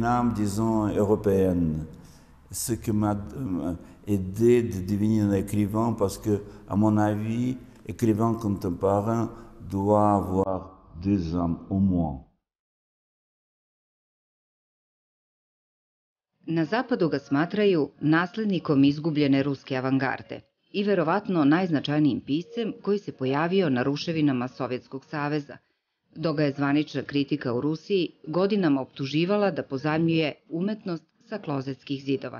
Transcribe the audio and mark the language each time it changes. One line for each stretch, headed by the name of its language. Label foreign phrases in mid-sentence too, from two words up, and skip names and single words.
French: l'âme, disons, européenne. Ce qui m'a aidé de devenir un écrivain, parce que, à mon avis, écrivain contemporain doit avoir deux âmes au moins.
Serbian: Na zapadu ga smatraju naslednikom izgubljene ruske avangarde i verovatno najznačajnijim piscem koji se pojavio na ruševinama Sovjetskog saveza, dok ga je zvanična kritika u Rusiji godinama optuživala da pozajmljuje umetnost sa klozetskih zidova.